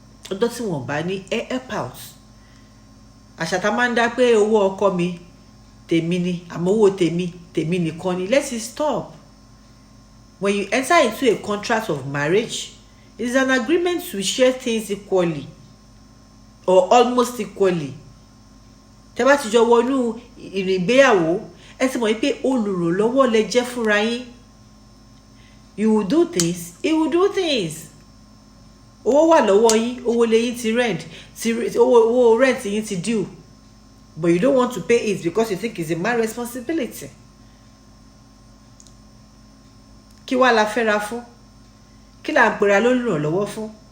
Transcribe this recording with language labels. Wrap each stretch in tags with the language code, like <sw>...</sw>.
<yo>Ọjọ́ tí wọ́n bá ní</yo> <en>help out.</en> <yo>Àṣà tá máa ń dá pé owó ọkọ mi tèmi ni àmọ́ owó tèmi nìkan ni.</yo> <en>Let it stop. When you enter into a contract of marriage, it is an agreement to share things equally or almost equally.</en> <yo>Tẹ́ bá ti jọ wọnú ìrìn ìgbéyàwó, ẹ ti mọ̀ pé olùrànlọ́wọ́ lẹ jẹ́ fúnra yín.</yo> <en>You will do things, he will do things.</en> <yo>Owó wà lọ́wọ́ yín, owó lé yín ti rent, owó rent yín ti due.</yo> <en>But you don't want to pay it because you think it's a man's responsibility.</en> <yo>Kí wá la fẹ́ra fún? Kí la ń pera lólùrànlọ́wọ́ fún?</yo>